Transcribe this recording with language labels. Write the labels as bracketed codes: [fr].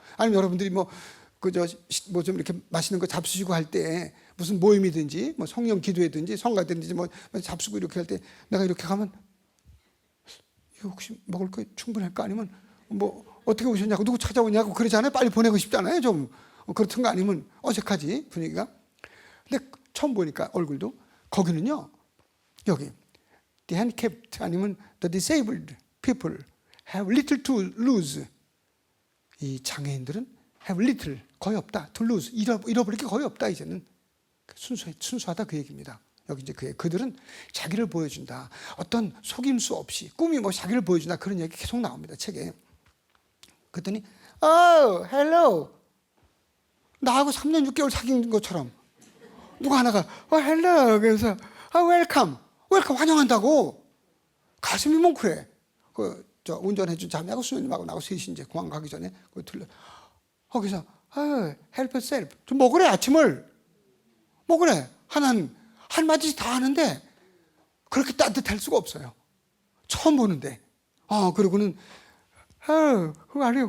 [ko] 아니면 여러분들이 뭐 좀 이렇게 맛있는 거 잡수시고 할 때 무슨 모임이든지 뭐 성령 기도회든지 성가든지 뭐 잡수고 이렇게 할 때 내가 이렇게 가면 이거 혹시 먹을 거 충분할까? 아니면 뭐 어떻게 오셨냐고 누구 찾아오냐고 그러잖아요. 빨리 보내고 싶잖아요. 좀 그렇던 거 아니면 어색하지 분위기가. 근데 처음 보니까 얼굴도 거기는요, 여기 [en] the handicapped [ko] 아니면 [en] the disabled people have little to lose. [ko] 이 장애인들은 [en] have little, [ko] 거의 없다. [en] to lose, [ko] 잃어버릴 게 거의 없다. 이제는 순수하다 그 얘기입니다. 여기 이제 그들은 자기를 보여준다. 어떤 속임수 없이 꿈이 뭐 자기를 보여준다. 그런 얘기 계속 나옵니다. 책에. 그랬더니 hello. 나하고 3년 6개월 사귄 것처럼 누가 하나가 hello. 그래서 welcome 환영한다고. 가슴이 뭉클해. 저 운전해준 자매하고 수녀님하고 나하고 셋이 이제 공항 가기 전에 거기서 [en] help yourself. [ko] 좀 먹으래. 아침을 먹으래. 한마디 다 하는데 그렇게 따뜻할 수가 없어요. 처음 보는데. 그리고는 [en] who are you?